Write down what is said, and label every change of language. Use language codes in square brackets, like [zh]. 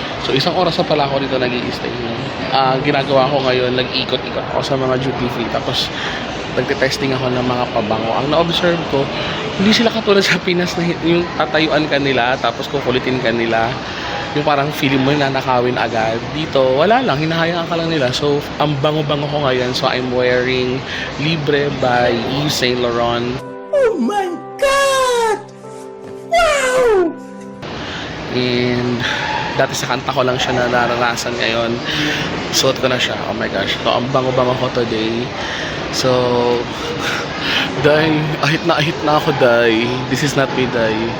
[tl] So isang oras na pala ako dito nag-i-stay. Ginagawa ko ngayon, nag-ikot-ikot ako sa mga duty free. Tapos nagte-testing ako ng mga pabango. Ang na-observe ko, hindi sila katulad sa Pinas na yung tatayuan ka nila tapos kukulitin ka nila. Yung parang feeling mo nanakawin agad. Dito, wala lang. Hinahayaan ka lang nila. So, ang bango-bango ko ngayon. [en] So, I'm wearing Libre by Yves Saint Laurent. Oh my God! Wow! [tl] And dati sa kanta ko lang siya na naranasan ngayon. Suot ko na siya. Oh my gosh. So, ang bango-bango ko today. So, Day, ahit na ako, Day. [en] This is not me, [tl] Day.